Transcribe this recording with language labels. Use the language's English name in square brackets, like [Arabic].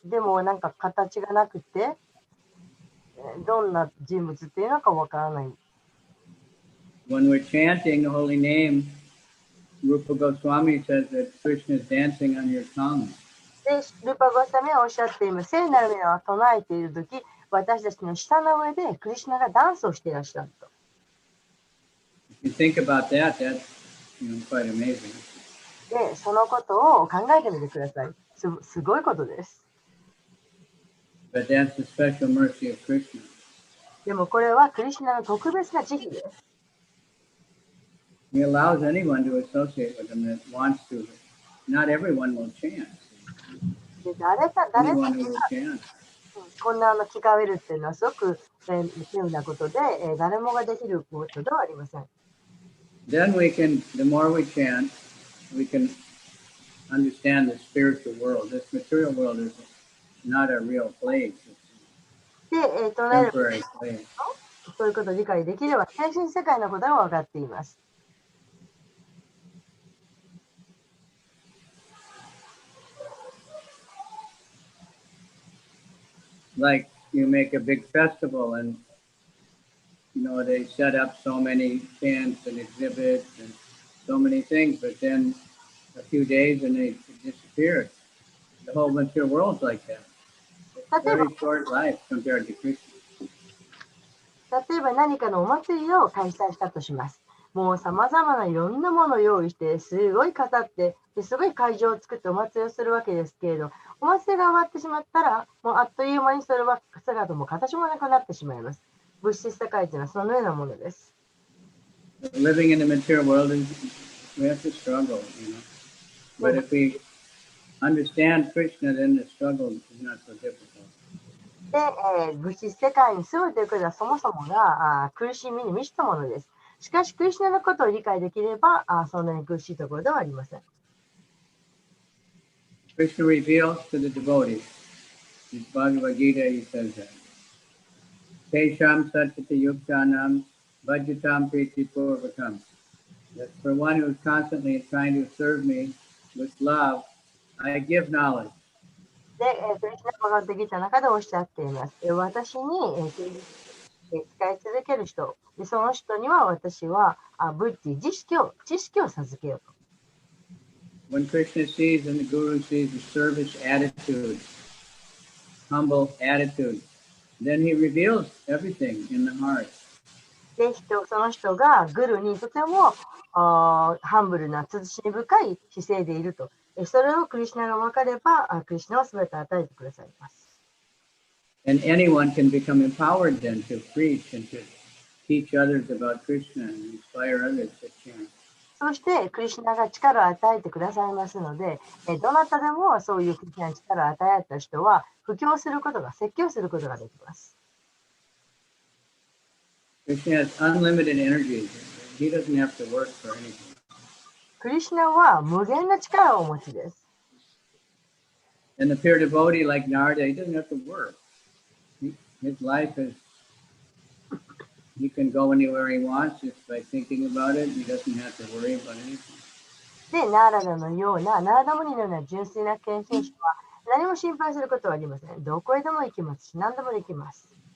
[Japanese] でもなんか形がなくて、どんな人物っていうのかわからない。 [English] When we're chanting the holy name, Rupa Goswami says that Krishna is dancing on your tongue. [Japanese] で、ルパゴサミはおっしゃっています。聖なる名を唱えているとき、私たちの舌の上でクリシュナがダンスをしていらっしゃると。 [English] If you think about that, that's quite amazing. [Japanese] で、そのことを考えてみてください。すごいことです。 [English] But that's the special mercy of Krishna. [Japanese] でもこれはクリシュナの特別な慈悲です。 [English] He allows anyone to associate with him that wants to. Not everyone will chant. [Japanese] で誰か [English] Anyone who will chant. [Japanese] こんな聞かれるっていうのはすごく稀有なことで、誰もができることではありません。 [English] Then the more we chant, we can understand the spiritual world. This material world is not a real place. It's a temporary place. [Japanese] そういうことを理解できれば、精神世界のことが分かっています。 [English] Like you make a big festival and they set up so many tents and exhibits and so many things, but then a few days and it disappears. The whole material world's like that. It's very short life compared to Krishna. [Japanese] 例えば何かのお祭りを開催したとします。もう様々ないろんなものを用意して、すごい飾って、すごい会場を作ってお祭りをするわけですけれど、お祭りが終わってしまったら、もうあっという間にそれは姿も形もなくなってしまいます。物質世界というのはそのようなものです。 [English] Living in the material world, we have to struggle, But if we understand Krishna, then the struggle is not so difficult. [Japanese] で、物質世界に住むということはそもそもが苦しみに満ちたものです。しかし、クリシュナのことを理解できれば、そんなに苦しいところではありません。 [English] Krishna reveals to the devotees. In Bhagavad Gita, he says that. [Sanskrit] Tesham satyata yuktanam bhajatam priti purvakam. [English] That for one who is constantly trying to serve me with love, I give knowledge. [Japanese] で、クリシュナバガバッドギータの中でおっしゃっています。私に使い続ける人で、その人には私はブッディ、知識を授けようと。 [English] When Krishna sees and the Guru sees the service attitude, humble attitude, then he reveals everything in the heart. [Japanese] で、その人がグルにとてもハンブルな慎み深い姿勢でいると。それをクリシュナが分かれば、クリシュナは全て与えてくださいます。 [English] And anyone can become empowered then to preach and to teach others about Krishna and inspire others to chant. [Japanese] そして、クリシュナが力を与えてくださいますので、どなたでもそういうクリシュナに力を与えられた人は、布教することが、説教することができます。 [English] Krishna has unlimited energy. He doesn't have to work for anything. [Japanese] クリシュナは無限な力をお持ちです。 [English] And the pure devotee like Narada, he doesn't have to work. His life is, he can go anywhere he wants just by thinking about it. He doesn't have to worry about anything. [Japanese] で、ナーラダのような、ナーラダムニのような純粋な献身者は何も心配することはありません。どこへでも行きますし、何でもできます。